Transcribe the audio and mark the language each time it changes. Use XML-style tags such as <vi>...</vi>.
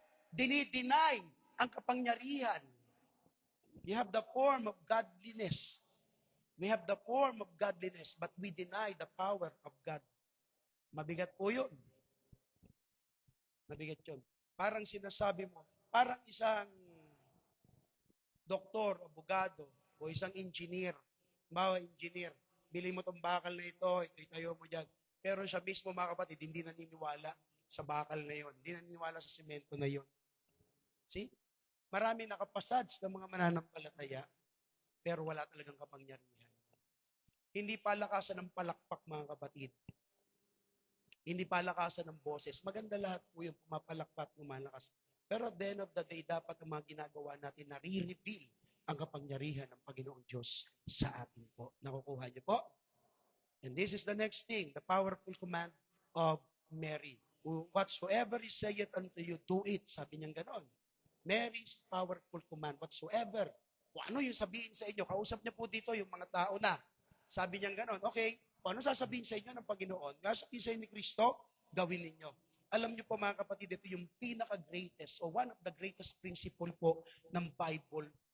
<tl>Dinideny ang kapangyarihan.</tl> <en>You have the form of godliness. We have the form of godliness, but we deny the power of God.</en> <tl>Mabigat po yun. Mabigat yun. Parang sinasabi mo, parang isang doktor, abogado, o isang engineer. Bawa engineer, bili mo tong bakal na ito itayo mo dyan. Pero siya mismo, mga kapatid, hindi naniniwala sa bakal na yon. Hindi naniniwala sa semento na yon. See? Marami nakapasads ng mga mananampalataya, pero wala talagang kapangyarihan. Hindi palakasan ng palakpak, mga kapatid. Hindi palakasan ng boses. Maganda lahat po yung pumapalakpak, lumalakas. Pero</tl> <en>at the end of the day,</en> <tl>dapat ang mga ginagawa natin na re-reveal ang kapangyarihan ng Panginoong Diyos sa atin po. Nakukuha niyo po?</tl> <en>And this is the next thing, the powerful command of Mary. Whatsoever he saith unto you, do it.</en> <tl>Sabi niyang ganon.</tl> <en>Mary's powerful command, whatsoever.</en> <tl>Kung ano yung sabihin sa inyo, kausap niya po dito yung mga tao na. Sabi niyang ganon, okay, kung ano sasabihin sa inyo ng Panginoon, sasabihin sa inyo ni Kristo, gawin ninyo. Alam niyo po, mga kapatid, ito yung pinaka-greatest o</tl> <en>one of the greatest principle</en> <tl>po ng Bible.</tl>